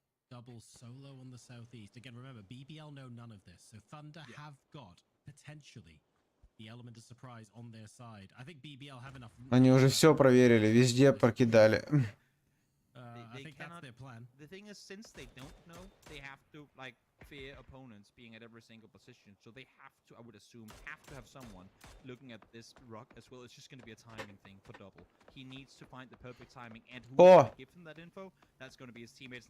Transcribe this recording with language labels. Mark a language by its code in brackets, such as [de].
[en] Double solo on the southeast. Again, remember, BBL know none of this. So Thunder have got potentially the element of surprise on their side. I think BBL have enough. [ru] Они уже все проверили, везде прокидали. [en] I think that's their plan. The thing is, since they don't know, they have to like fear opponents being at every single position. So they have to, I would assume, have to have someone looking at this rock as well. It's just going to be a timing thing for double. He needs to find the perfect timing, and who will give him that info? That's going to be his teammates.